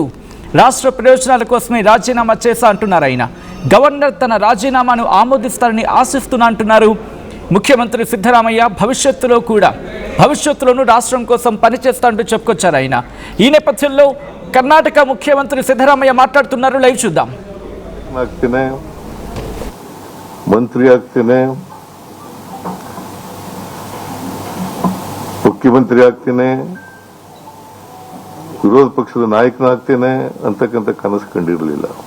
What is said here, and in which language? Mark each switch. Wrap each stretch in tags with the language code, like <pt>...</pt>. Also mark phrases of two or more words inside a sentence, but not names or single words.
<te>రాష్ట్ర ప్రయోజనాల కోసమే రాజీనామా చేశా అంటున్నారు ఆయన. గవర్నర్ తన రాజీనామాను ఆమోదిస్తారని ఆశిస్తున్నా అంటున్నారు ముఖ్యమంత్రి సిద్ధరామయ్య. భవిష్యత్తులోనూ రాష్ట్రం కోసం పనిచేస్తా అంటూ చెప్పుకొచ్చారు ఆయన. ఈ నేపథ్యంలో కర్ణాటక ముఖ్యమంత్రి ಸಿದ್ದರಾಮಯ್ಯ ಮಾತಾಡ್తున్నారు. ಲೈವ್ చూద్దాం.</te> <kn>ಮಂತ್ರಿ ಆಗ್ತೇನೆ, ಮುಖ್ಯಮಂತ್ರಿ ಆಗ್ತೇನೆ, ವಿರೋಧ ಪಕ್ಷದ ನಾಯಕನಾಗ್ತೇನೆ ಅಂತಕ್ಕಂಥ ಕನಸು ಕಂಡಿರಲಿಲ್ಲ.</kn>